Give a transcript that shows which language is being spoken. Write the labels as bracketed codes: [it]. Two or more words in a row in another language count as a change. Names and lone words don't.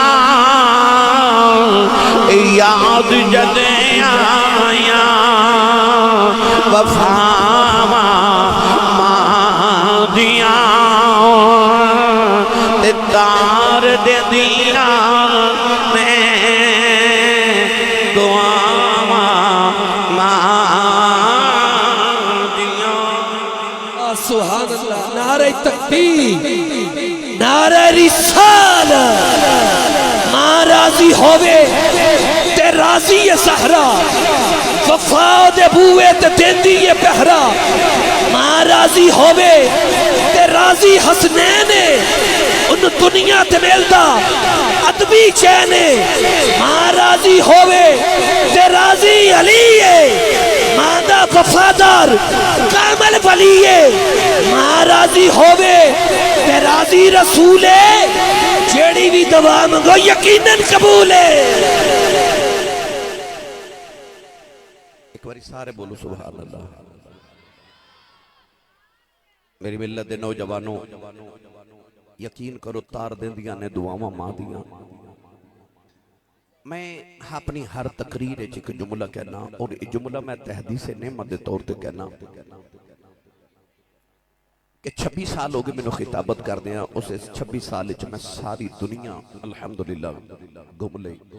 [pa] یاد جدیں آیاں وفاواں ماں دیاں تار دے دیاں میں دعاواں ماں دیاں [ar] سبحان اللہ [pa] نعرہ تکبیر نعرہ رسالت ماں راضی ہوئے تے راضی یہ سہرا وفا دے بوئے تے دیندی یہ پہرا راضی ہووے تے راضی حسنین ان دنیا تے ملدا ادبی چین ماں راضی ہووے تے راضی علی ماں دا وفادار کامل ولی ماں راضی ہووے تے راضی رسول جیڑی بھی دعا منگو یقیناً قبول ہے. ایک باری سارے بولو [ar] سبحان اللہ. [pa] میری ملت دے نوجوانوں یقین کرو تار دیندیاں نے دعاواں ماں دیاں. میں اپنی ہر تقریر ایک جملہ کہنا اور یہ جملہ میں تحدیث نعمت دے طور تے کہنا کہ 26 سال ہو گئے میں نے خطابت کر دیا. اس 26 سال وچ میں ساری دنیا الحمدللہ گھوم لئی.